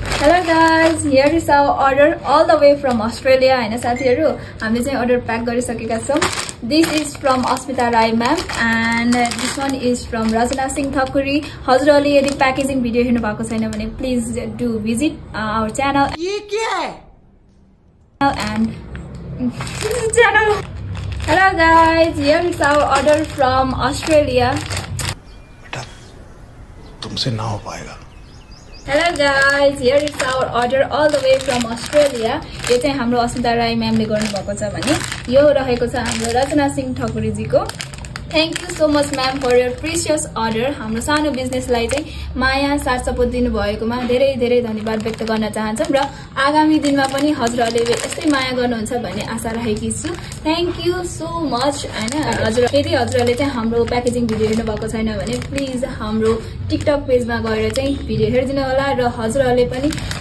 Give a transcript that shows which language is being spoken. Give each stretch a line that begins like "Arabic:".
English: Hello guys, here is our order all the way from Australia.
Nepali: हैन साथीहरु, हामीले चाहिँ order pack गरिसकेका छौं.
English: This is from Asmita Rai ma'am and this one is from Rajana Singh Thakuri.
Nepali: हजुरहरुले यदि packaging video हेर्नु भएको छैन भने
English: please do visit our channel.
Hindi: ये क्या है?
English: And channel. Hello guys, here is our order from Australia.
Hindi: बेटा, तुमसे ना हो पाएगा.
English: Hello guys, here is our order all the way from Australia.
Nepali: यो चाहिँ हाम्रो अस्मिता राई म्यामले गर्नु भएको छ भने यो रहेको छ हाम्रो रचना सिंह ठकुरी जीको.
English: Thank you so much ma'am for your precious order.
Nepali: हाम्रो सानो बिजनेसलाई चाहिँ माया साथ सपोर्ट दिनु भएकोमा धेरै धेरै धन्यवाद व्यक्त गर्न चाहन्छम र आगामी दिनमा पनि हजुरहरुले यस्तै माया गर्नुहुन्छ भन्ने आशा राखेकी छु.
English: Thank you so much.
Nepali: हैन हजुर, यदि हजुरहरुले चाहिँ हाम्रो प्याकेजिङ भिडियो हेर्नु भएको छैन भने प्लिज हाम्रो टिकटक पेजमा गएर चाहिँ भिडियो हेर्दिनु होला र हजुरहरुले पनि